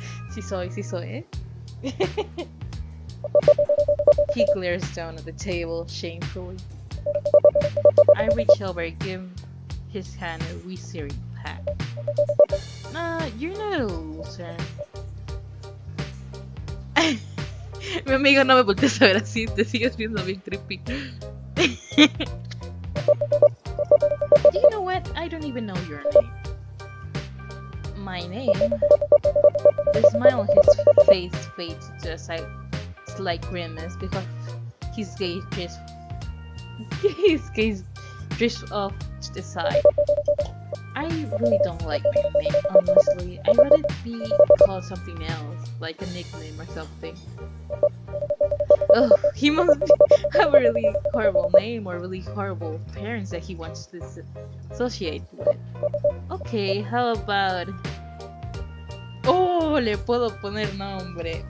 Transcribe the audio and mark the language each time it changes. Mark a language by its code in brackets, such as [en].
[es] Sí soy, eh? [en] He glares down at the table shamefully. I reach over and give his hand a reassuring pat. You're not a loser. [es] Mi amigo, no me voltees a ver así, te sigues viendo bien creepy. [en] Do you know what? I don't even know your name. My name? The smile on his face fades to a slight grimace because his gaze drifts off to the side. I really don't like my name, honestly. I'd rather be called something else, like a nickname or something. Oh, he must have a really horrible name or really horrible parents that he wants to associate with. Okay, how about... [es] Oh, le puedo poner nombre.